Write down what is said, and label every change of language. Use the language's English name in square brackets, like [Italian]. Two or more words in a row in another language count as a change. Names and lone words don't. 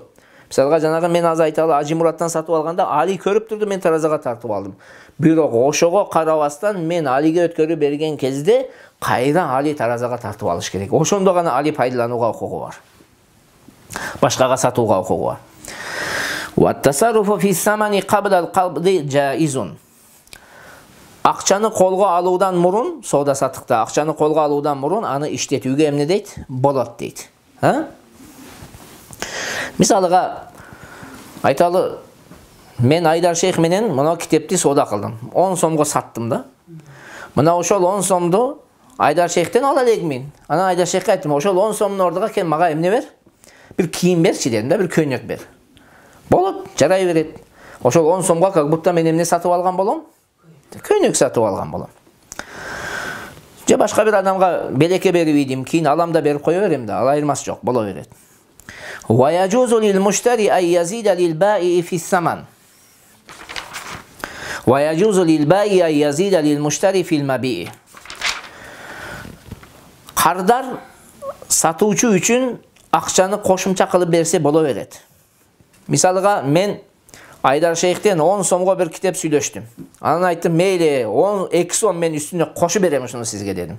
[Kyrgyz] Мисалга жанагы мен аз айталы Ажи Мураттан сатып алганда Али көрүп турду, мен таразага тартып алдым. Бирок ошого карабастан мен Алиге өткөрүп берген кезде кайра Али таразага тартып алыш керек. Ошондо гана Али пайдаланууга укугу бар. Башкага сатууга укугу бар. [Arabic] والتصرف في الثمن قبل القبض جائز. [Kyrgyz] Акчаны колго алуудан мурун, соода саттыкта акчаны колго алуудан мурун аны иштетүүгө эмне дейт? Болот дейт. Мисалыга айталы мен Айдар Шейх менен мына китепти соода кылдым. 10 сомго саттым да. Мына ошол 10 сомду Айдар Шейхтен ала элекмин. Анан Айдар Шейхке айттым, ошол 10 сомдун ордуга кел мага эмне бер? Бир кийим берчи дедим да, бир көйнөк бер. Болот, жарай берет. Ошол 10 сомго [Russian] как будто [Kyrgyz] мен эмне сатып алган болом? Көйнөк сатып алган болом. Же башка бир адамга белекке берип ийдим, кийин алам да берип кое берем да, ал айырмасы жок, боло берет. [Arabic] ويجوز للمشتري أن يزيد للبائع في الثمن. ويجوز للبائع أن يزيد للمشتري في المبيع. [Kyrgyz] Кардар сатуучу үчүн акчаны кошумча кылып берсе боло берет. Мисалыга мен Айдар Шейхтен 10 сомго бир китеп сүйлөштүм. Анан айттым, мейли 2 сом мен үстүнө кошуп берем ушуну сизге дедим.